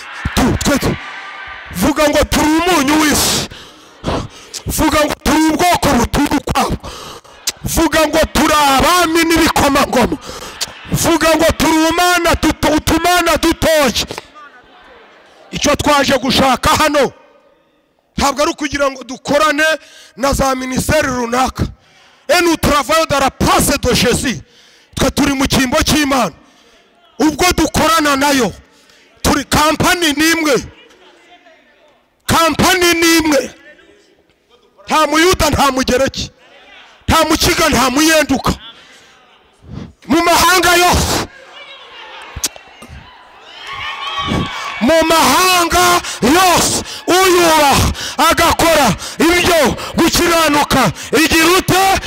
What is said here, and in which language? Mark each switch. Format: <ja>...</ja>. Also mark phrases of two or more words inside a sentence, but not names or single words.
<rw>Vuga ngo turi umunyu w'isi, vuga ngo turi ubwoko buturukwabo, vuga ngo turi abami n'ibikomangoma, vuga ngo turi utumana dutoye. Icyo twaje gushaka hano ntabwo ari ukugira ngo dukorane na za ministeri runaka.</rw> <fr>Nous travaillons dans la place de Jésus.</fr> <rw>Twe turi mu cyimbo cy'Imana, ubwo dukorana nayo turi kampani nimwe, kampani nimwe. Nta muyuda nta mugereki, nta mukiga nta muyenduka. Mu mahanga yose, mu mahanga yose uyubaha agakora ibyo gukiranuka igira ute.</rw>